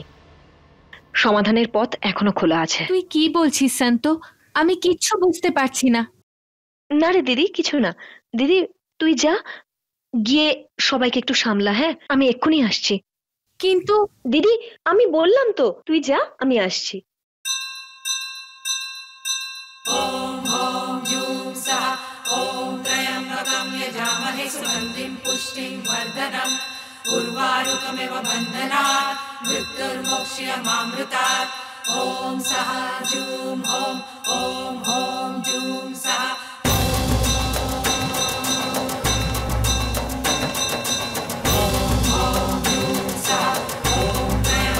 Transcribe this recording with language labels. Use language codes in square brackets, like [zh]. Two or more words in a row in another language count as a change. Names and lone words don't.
[bn] সমাধানের পথ এখনো খোলা আছে। তুই কি বলছিস সন্তু? আমি কিচ্ছু বুঝতে পারছি না। না রে দিদি, কিছু না। দিদি তুই যা, গিয়ে সবাইকে একটু সামলা। হ্যাঁ, আমি এক্ষুনি আসছি। কিন্তু দিদি আমি বললাম তো, তুই যা, আমি আসছি। [sa] ओम ओम जूं सः ओम त्र्यंबकं यजामहे सुगन्धिं पुष्टिं वर्धनम् उर्वारुकमिव बन्धनात् मृत्युर्मोक्ष्यमामृतात् ओम सः जूं ओम ओम ओम जूं सः ओम ओम जूं सः ओम